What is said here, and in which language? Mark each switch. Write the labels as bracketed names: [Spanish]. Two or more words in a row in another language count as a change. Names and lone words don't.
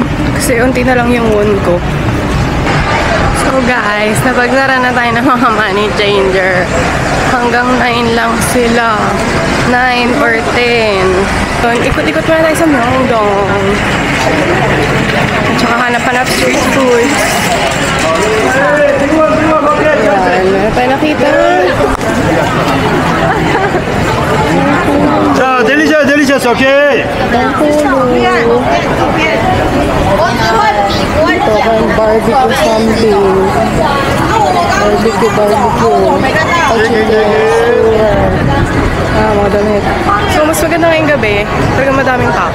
[Filipino] Kasi unti na lang yung won ko. [English] So guys, [Filipino] napagsara na tayo ng mga [English] money changer. [Filipino] Hanggang 9 lang sila. 9 or 10. So, ikot-ikot muna tayo sa Myeongdong. At saka hanap-hanap [English] street food. [Filipino] Ayan, meron tayo nakita. [English] 자, delicious, okay. [Filipino] Ito kang [English] barbecue something. [Filipino] Barbecue. Mga damit. So, mas maganda ngayong gabi. Talaga madaming tao.